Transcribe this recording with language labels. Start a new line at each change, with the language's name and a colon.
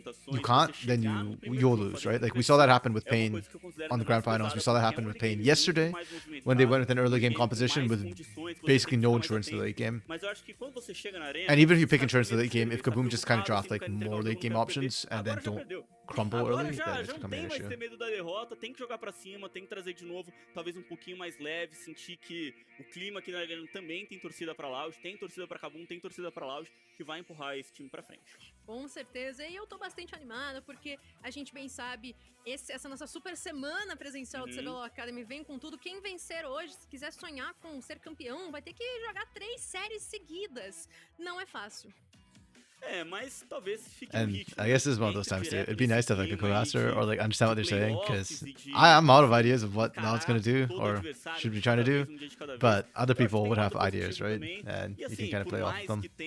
English: you can't, then you'll lose, right? Like we saw that happen with Pain on the grand finals. We saw that happen with Pain yesterday when they went with an early game composition with basically no insurance in the late game. And even if you pick insurance in the late game, if Kaboom just kind of draft like more late game options and then don't crumble early, then it's becoming an issue.
Portuguese: Tem que jogar pra cima, tem que trazer de novo, talvez um pouquinho mais leve, sentir que o clima aqui na arena também tem torcida pra Loud, tem torcida pra Kabum, tem torcida pra Loud, que vai empurrar esse time pra frente. Com certeza, e eu tô bastante animada, porque a gente bem sabe, essa nossa super semana presencial do CBLOL Academy vem com tudo. Quem vencer hoje, se quiser sonhar com ser campeão, vai ter que jogar 3 séries seguidas. Não é fácil. Mas talvez fique
English: and I guess this is one of those times too. It'd be nice to have like a co-master or like understand what they're saying, because I'm out of ideas of what Loud's gonna do or should be trying to do, but other people would have ideas, right? And you can kind of play off them.